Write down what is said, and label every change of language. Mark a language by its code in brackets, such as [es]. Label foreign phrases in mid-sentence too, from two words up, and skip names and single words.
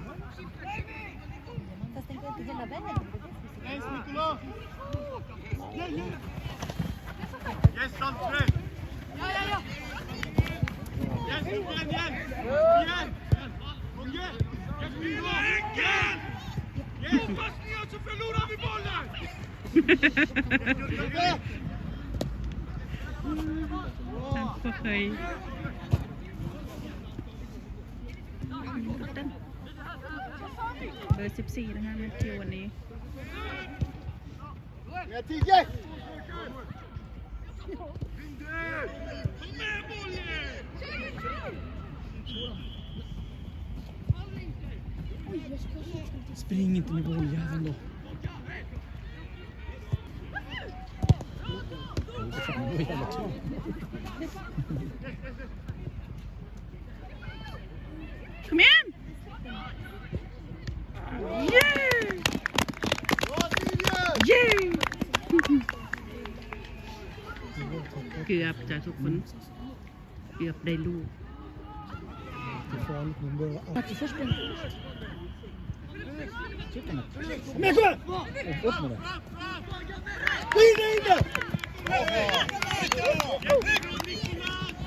[sv] Yes, Nicolas! Yes, André! Yes, igen! Kom igen! Yes, Bingo! Yes, passningen så förlorar vi bollen! [th] ก็เคยเบอร์14นะคะแมทธิววันนี้ [sv] Med 10! Spring inte med bolljäveln då. Kom igen! [en] Yeah! Yeah! [th] เกือบจะทุกคนเกือบได้ลูก [sv] Det är farligt men börja alltid först med. Men kom! Upp med det. In!